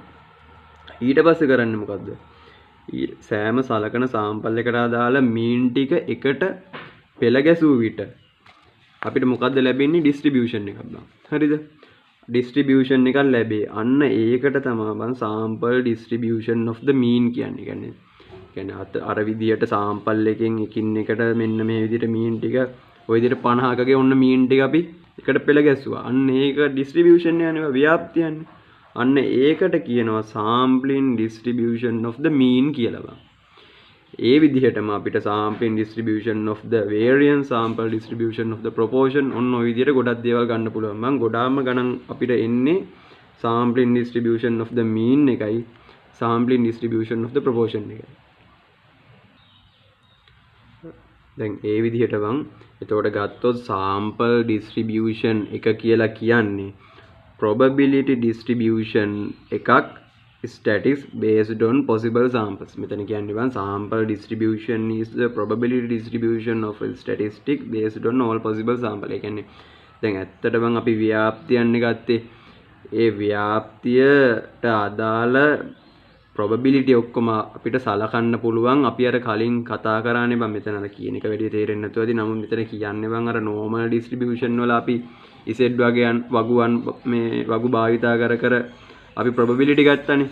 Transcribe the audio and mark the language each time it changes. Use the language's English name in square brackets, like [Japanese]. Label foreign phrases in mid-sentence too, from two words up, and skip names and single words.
[Sinhala] ඊට පස්සේ කරන්නේ මොකද්ද? සෑම සලකන සාම්පල් එකට අදාළ මීන් ටික එකට පෙළ ගැසූ විට අපිට මොකද්ද ලැබෙන්නේ? ඩිස්ට්‍රිබියුෂන් එකක් බං. හරිද? ඩිස්ට්‍රිබියුෂන් එකක් ලැබේ. අන්න ඒකට තමයි බං [English] sample distribution of the mean [Sinhala] කියන්නේ. අර විදියට සාම්පල් එකෙන් එකින් එකට මෙන්න මේ විදියට මීන් ටික ඔය විදියට 50කගේ ඔන්න මීන් ටික අපි එකට පෙළ ගැස්සුවා. අන්න ඒක ඩිස්ට්‍රිබියුෂන් යන්නේ ව්‍යාප්තියන්නේ. අන්න ඒකට කියනවා [English] sampling distribution of the mean [Sinhala] කියලා බං. ඒ විදිහටම අපිට [English] sampling distribution of the variance, sample distribution of the proportion [Sinhala] ඔන්න ඔය විදියට ගොඩක් දේවල් ගන්න පුළුවන්. මම ගොඩාක්ම ගණන් අපිට එන්නේ [English] sampling distribution of the mean [Sinhala] එකයි [English] sampling distribution of the proportion [Sinhala] එකයි. දැන් ඒ විදිහට බං එතකොට ගත්තොත් [English] sample distribution [Sinhala] එක කියලා කියන්නේ [English] probability distribution [Sinhala] එකක් [English] statistics based on possible samples. [Sinhala] මෙතන කියන්නේ බං [English] sample distribution is the probability distribution of a statistic based on all possible sample. [Sinhala] ඒ කියන්නේ දැන් ඇත්තට බං අපි ව්‍යාප්තියන්නේ ගත්තේ ඒ ව්‍යාප්තියට අදාළ probability ඔක්කොම අපිට සලකන්න පුළුවන්. අපි අර කලින් කතා කරානේ බං මෙතන අර කියන එක වැඩි තේරෙන්නේ නැතුව ඇති. නමුත් මෙතන කියන්නේ බං අර [English] normal distribution [Sinhala] වල අපි z වගේයන් වගුවන් මේ වගු භාවිතා කර අපි probability ගත්තනේ.